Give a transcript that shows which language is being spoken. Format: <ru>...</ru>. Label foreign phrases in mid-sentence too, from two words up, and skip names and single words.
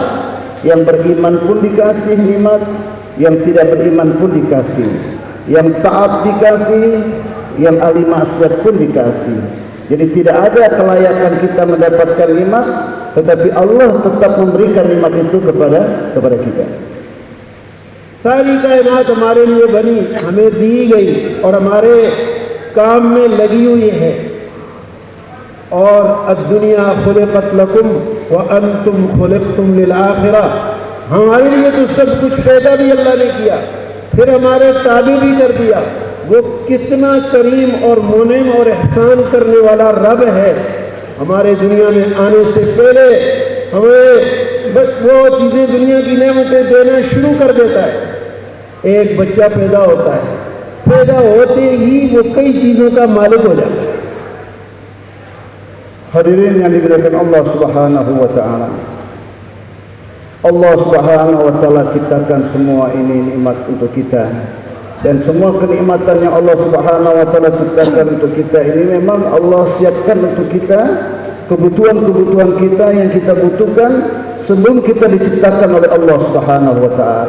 <id>Yang beriman pun dikasih nikmat, yang tidak beriman pun dikasih, yang taat dikasih, yang ahli maksiat pun dikasih. Jadi tidak ada kelayakan kita mendapatkan nikmat, tetapi Allah tetap memberikan nikmat itu kepada kita.</id> <hi>सारी कायनात हमारे लिए बनी, हमें दी गई और हमारे काम में लगी हुई है।</hi> <ar>और الدنيا خلقت لكم وأنتم خلقتم للآخرة,</ar> <hi>हमारे लिए तो सब कुछ पैदा भी अल्लाह ने किया, फिर हमारे ताबे भी कर दिया। वो कितना करीम और मुनीम और एहसान करने वाला रब है। हमारे दुनिया में आने से पहले हमें बस वो चीज़ें दुनिया की नेमतें देना शुरू कर देता है। एक बच्चा पैदा होता है, पैदा होते ही वो कई चीज़ों का मालिक हो जाता है।</hi> <id>Hadirin yang dimuliakan Allah</id> <ar>سبحانه وتعالى.</ar> <id>Allah</id> <ar>سبحانه وتعالى</ar> <id>ciptakan semua ini nikmat untuk kita. Dan semua kenikmatan yang Allah</id> <ar>سبحانه وتعالى</ar> <id>ciptakan untuk kita ini memang Allah siapkan untuk kita kebutuhan-kebutuhan kita yang kita butuhkan sebelum kita diciptakan oleh Allah</id> <ar>سبحانه وتعالى.</ar>